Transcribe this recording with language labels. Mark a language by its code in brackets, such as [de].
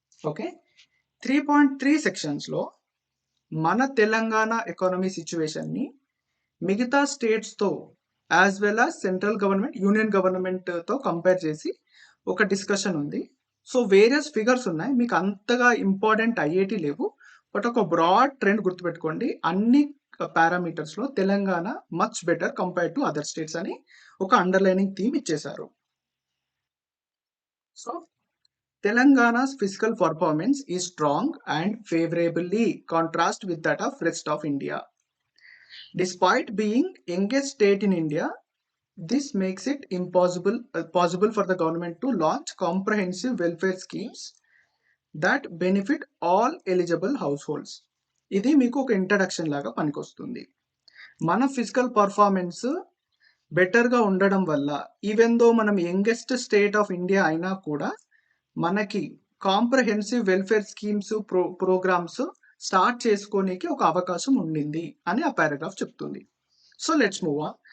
[te] Okay, 3.3 sections లో మన Telangana economy situation ని మిగతా స్టేట్స్ తో as well as central government, union government తో కంపేర్ చేసి ఒక డిస్కషన్ ఉంది. సో వేరియస్ ఫిగర్స్ ఉన్నాయి, మీకు అంతగా ఇంపార్టెంట్ అయ్యేటి లేవు. బట్ ఒక బ్రాడ్ ట్రెండ్ గుర్తుపెట్టుకోండి, అన్ని పారామీటర్స్ లో Telangana much better compare to other states అని ఒక అండర్లైనింగ్ థీమ్ ఇచ్చేశారు. [en] So Telangana's fiscal performance is strong and favorably contrast with that of rest of India. Despite being youngest state in India, this makes it possible for the government to launch comprehensive welfare schemes that benefit all eligible households. [te] ఇది మీకు ఒక introduction లాగా పనికొస్తుంది. మన physical performance బెటర్‌గా ఉండడం వల్ల even though మనం యంగెస్ట్ స్టేట్ ఆఫ్ ఇండియా అయినా కూడా మనకి comprehensive welfare schemes, programmes start చేసుకోనీకి ఒక అవకాశం ఉండింది అని ఆ పారాగ్రాఫ్ చెప్తుంది. [en] So let's move on.